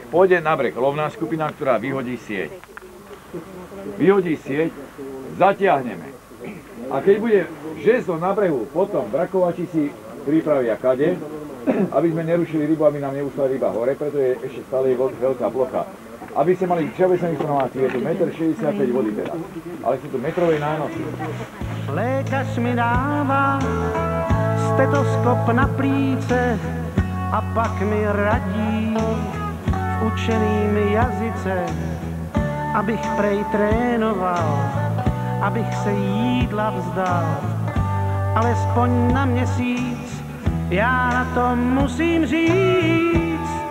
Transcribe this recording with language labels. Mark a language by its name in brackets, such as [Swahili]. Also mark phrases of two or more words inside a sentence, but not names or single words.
[Slovak] Pôjde na breh lovná skupina, ktorá vyhodí sieť. Vyhodí sieť, zatiahneme. A keď bude žezlo na brehu, potom brakovači si pripravia kade, aby sme nerušili rybu, aby nám neušla ryba hore, preto je ešte stále veľká plocha. Aby ste mali všeobecné informácie, je tu 1,65 m vody teraz, ale sú tu metrové nánosy. [Czech] Lékař mi dává stetoskop na plíce a pak mi radí v učeným jazyce, abych prej trénoval, abych se jídla vzdal, alespoň na měsíc, já na to musím říct.